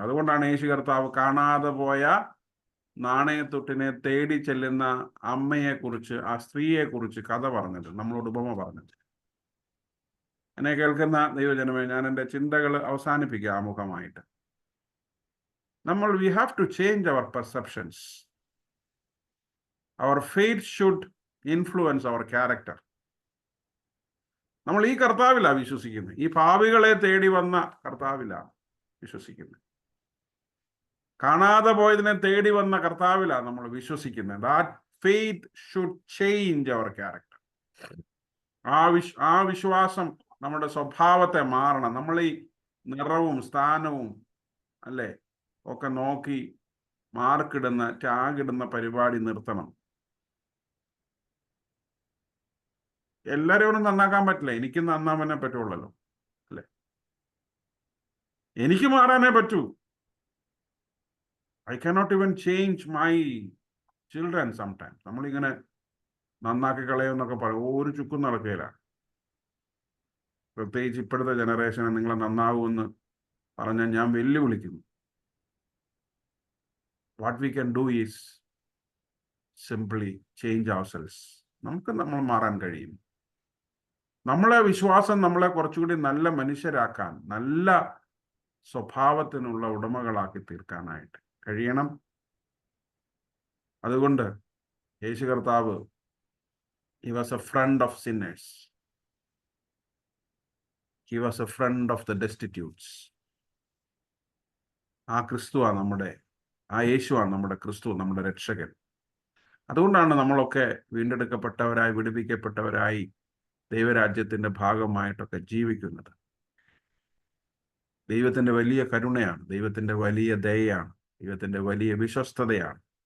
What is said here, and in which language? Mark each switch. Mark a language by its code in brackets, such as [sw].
[ml] അതുകൊണ്ടാണ് യേശു കർത്താവ് കാണാതെ പോയ നാണയത്തൊട്ടിനെ തേടി ചെല്ലുന്ന അമ്മയെക്കുറിച്ച്, ആ സ്ത്രീയെക്കുറിച്ച് കഥ പറഞ്ഞത്, നമ്മളോട് ഉപമ പറഞ്ഞത്. എന്നെ കേൾക്കുന്ന ദൈവജനമേ, ഞാൻ എൻ്റെ ചിന്തകൾ അവസാനിപ്പിക്കുക ആമുഖമായിട്ട്. [en] we have to change our perceptions. Our faith should influence our character. [ml] നമ്മൾ ഈ കർത്താവിലാണ് വിശ്വസിക്കുന്നത്. ഈ പാപികളെ തേടി വന്ന കർത്താവിലാണ് വിശ്വസിക്കുന്നത്. കാണാതെ പോയതിനെ തേടി വന്ന കർത്താവിലാണ് നമ്മൾ വിശ്വസിക്കുന്നത്. [en] That faith should change our character. [ml] ആ വിശ്വാസം നമ്മുടെ സ്വഭാവത്തെ മാറണം. നമ്മൾ ഈ നിറവും സ്ഥാനവും അല്ലേ ഒക്കെ നോക്കി മാർക്കിടുന്ന, ടാഗിടുന്ന പരിപാടി നിർത്തണം. എല്ലാവരും നന്നാക്കാൻ പറ്റില്ല. എനിക്ക് നന്നാവാനേ പറ്റുള്ളല്ലോ, അല്ലേ? എനിക്ക് മാറാനേ പറ്റൂ. [en] I cannot even change my children sometimes. [ml] നമ്മളിങ്ങനെ നന്നാക്കി കളയുമെന്നൊക്കെ പറയും. ഒരു ചുക്കും നടക്കുകയില്ല. പ്രത്യേകിച്ച് ഇപ്പോഴത്തെ ജനറേഷനെ നിങ്ങൾ നന്നാവുമെന്ന് പറഞ്ഞാൽ ഞാൻ വെല്ലുവിളിക്കുന്നു. [en] What we can do is simply change ourselves. [ml] നമ്മൾ മാറാൻ കഴിയും. നമ്മളെ വിശ്വാസം നമ്മളെ കുറച്ചുകൂടി നല്ല മനുഷ്യരാക്കാൻ, നല്ല സ്വഭാവത്തിനുള്ള ഉടമകളാക്കി തീർക്കാനായിട്ട് കഴിയണം. അതുകൊണ്ട് യേശു കർത്താവ് [en] he was a friend of sinners. He was a friend of the destitutes. [ml] ആ ക്രിസ്തുവാണ് നമ്മുടെ, ആ യേശുവാണ് നമ്മുടെ ക്രിസ്തു, നമ്മുടെ രക്ഷകൻ. അതുകൊണ്ടാണ് നമ്മളൊക്കെ വീണ്ടെടുക്കപ്പെട്ടവരായി, വിടുവിക്കപ്പെട്ടവരായി ദൈവരാജ്യത്തിന്റെ ഭാഗമായിട്ടൊക്കെ ജീവിക്കുന്നത്. ദൈവത്തിന്റെ വലിയ കരുണയാണ്, ദൈവത്തിന്റെ വലിയ ദയയാണ്, ദൈവത്തിന്റെ വലിയ വിശ്വസ്തതയാണ്.